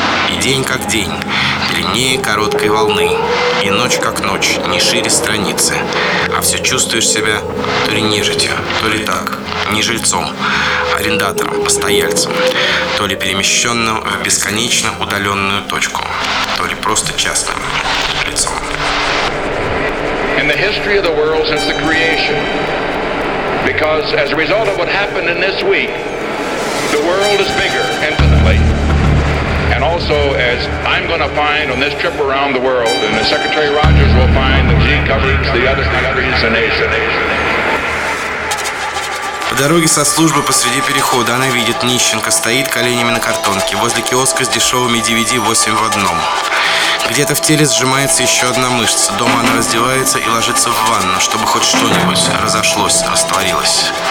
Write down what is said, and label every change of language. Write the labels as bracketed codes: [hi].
[ru] И день как день, длиннее короткой волны, и ночь как ночь, не шире страницы, а все чувствуешь себя то ли нежитью, то ли так, не жильцом, арендатором, постояльцем, то ли перемещенным в бесконечно удаленную точку, то ли просто частным лицом. [en] In the history of the world since the creation, because as a result of what happened in this week, the world is bigger, infinitely. And also, as I'm going to find on this trip around the world, and as Secretary Rogers will find, the G covers the other countries in Asia. [ru] По дороге со службы посреди перехода она видит нищенка, стоит коленями на картонке возле киоска с дешевыми DVD 8 в одном. Где-то в теле сжимается еще одна мышца. Дома она раздевается и ложится в ванну, чтобы хоть что-нибудь разошлось, растворилось.